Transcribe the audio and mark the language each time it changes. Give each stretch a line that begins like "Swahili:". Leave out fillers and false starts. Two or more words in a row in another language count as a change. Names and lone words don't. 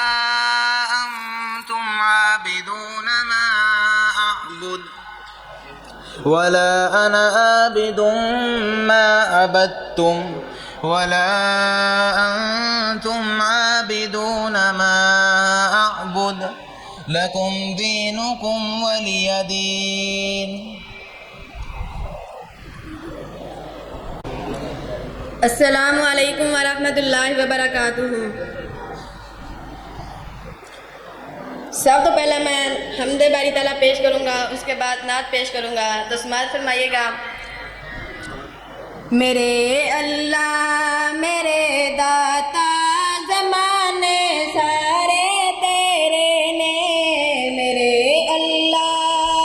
Arabic: أنتم عابدون ما أعبد ولا أنا عابد ما عبدتم ولا أنتم عابدون ما أعبد لكم دينكم ولي دين. السلام عليكم ورحمة الله وبركاته.
Urdu: سب تو پہلے میں حمدِ باری تعالیٰ پیش کروں گا، اس کے بعد نعت پیش کروں گا، تو سماعت فرمائیے گا.
Punjabi: میرے اللہ میرے داتا زمانے سارے تیرے نے، میرے اللہ